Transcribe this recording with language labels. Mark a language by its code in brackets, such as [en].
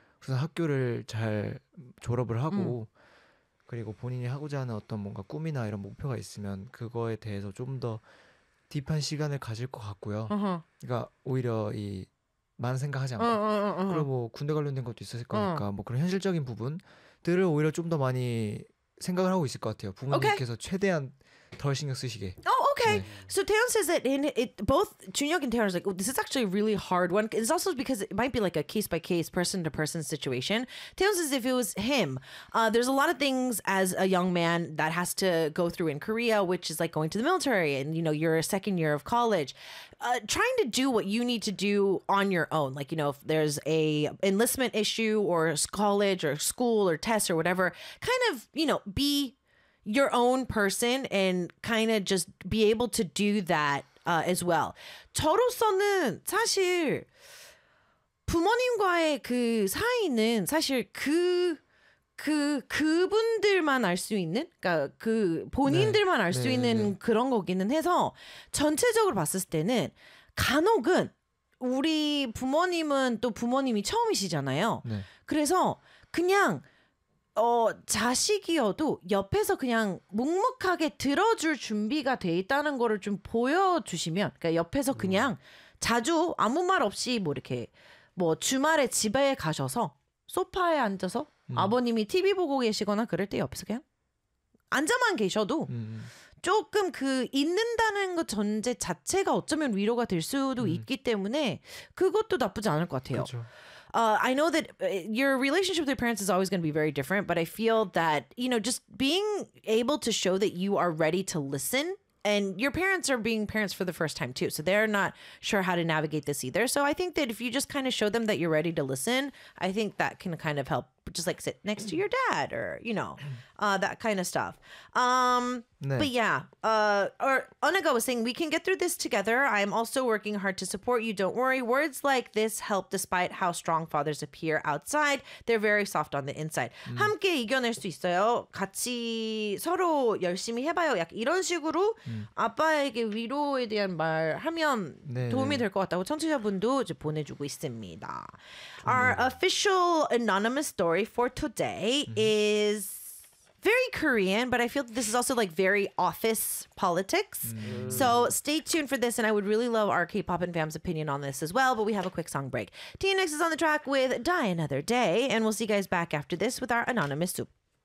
[ko] 우선 학교를 잘 졸업을 하고 그리고 본인이 하고자 하는 어떤 뭔가 꿈이나 이런 목표가 있으면 그거에 대해서 좀 더 딥한 시간을 가질 것 같고요. [en] Uh-huh. [ko] 그러니까 오히려 이 많은 생각하지 않고 그리고 뭐 군대 관련된 것도 있었을 거니까 뭐 그런 현실적인 부분들을 오히려 좀 더 많이 생각을 하고 있을 것 같아요. 부모님께서 최대한 덜 신경 쓰시게. [en] Oh, okay. [ko] 네. [en] So Taehyun says that in it, both Junhyuk and Taehyun are like, oh, this is actually a really hard one. It's also because it might be like a case by case, person to person situation. Taehyun says if it was him, there's a lot of things as a young man that has to go through in Korea, which is like going to the military and, you know, your second year of college. Trying to do what you need to do on your own. Like, you know, if there's a enlistment issue or college or school or tests or whatever, kind of, you know, be your own person and kind of just be able to do that as well. [ko] 저로서는 사실 부모님과의 그 사이는 사실 그분들만 알 수 있는 그러니까 그 본인들만 알 수 있는 그런 거기는 해서 전체적으로 봤을 때는 간혹은 우리 부모님은 또 부모님이 처음이시잖아요. 네. 그래서 그냥 자식이어도 옆에서 그냥 묵묵하게 들어줄 준비가 돼 있다는 거를 좀 보여주시면, 그러니까 옆에서 그냥 자주 아무 말 없이 뭐 이렇게 뭐 주말에 집에 가셔서 소파에 앉아서 아버님이 TV 보고 계시거나 그럴 때 옆에서 그냥 앉아만 계셔도 조금 그 있는다는 것 전제 자체가 어쩌면 위로가 될 수도 있기 때문에 그것도 나쁘지 않을 것 같아요. 그쵸. [en] I know that your relationship with your parents is always going to be very different, but I feel that, you know, just being able to show that you are ready to listen, and your parents are being parents for the first time too, so they're not sure how to navigate this either. So I think that if you just kind of show them that you're ready to listen, I think that can kind of help, just like sit next to your dad or, you know, that kind of stuff. But yeah, Onaga was saying, we can get through this together. I'm also working hard to support you. Don't worry. Words like this help despite how strong fathers appear outside. They're very soft on the inside. [ko] 함께 이겨낼 수 있어요. 같이 서로 열심히 해봐요. 약 이런 식으로 아빠에게 위로에 대한 말 하면 도움이 될 것 같다고 청취자분도 이제 보내주고 있습니다. Our official anonymous story for today is very Korean, but I feel that this is also like very office politics. So stay tuned for this, and I would really love our K-pop and fam's opinion on this as well, but we have a quick song break. TNX is on the track with Die Another Day, and we'll see you guys back after this with our anonymous soup.